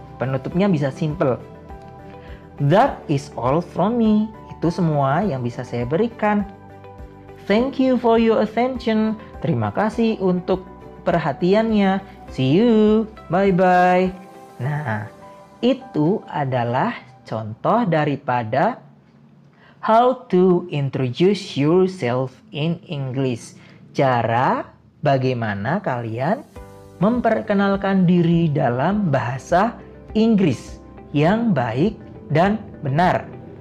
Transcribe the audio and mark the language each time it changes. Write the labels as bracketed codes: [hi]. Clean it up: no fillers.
[id] Penutupnya bisa simple. [en] That is all from me. [id] Itu semua yang bisa saya berikan. [en] Thank you for your attention. [id] Terima kasih untuk perhatiannya. [en] See you. Bye-bye. [id] Nah, itu adalah contoh daripada [en] how to introduce yourself in English. [id] Cara bagaimana kalian memperkenalkan diri dalam bahasa Inggris yang baik dan benar.